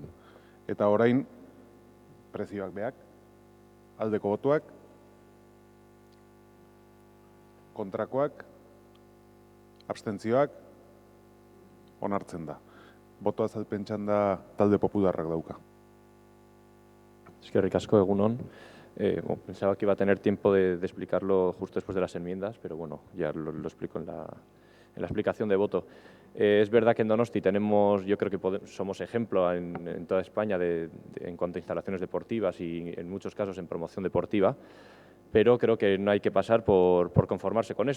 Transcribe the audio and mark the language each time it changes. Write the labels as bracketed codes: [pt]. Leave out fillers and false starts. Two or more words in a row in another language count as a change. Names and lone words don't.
[eu] Eta orain prezioak beak, aldeko botuak, kontrakoak, abstentzioak, onartzen da. Boto azalpen txanda talde popularrak dauka. Eskerrik asko, egun on. [es] Pensaba que iba a tener tiempo de explicarlo justo después de las enmiendas, pero bueno, ya lo explico en la explicación de voto. Es verdad que en Donosti tenemos, yo creo que somos ejemplo en toda España en cuanto a instalaciones deportivas y en muchos casos en promoción deportiva, pero creo que no hay que pasar por conformarse con esto.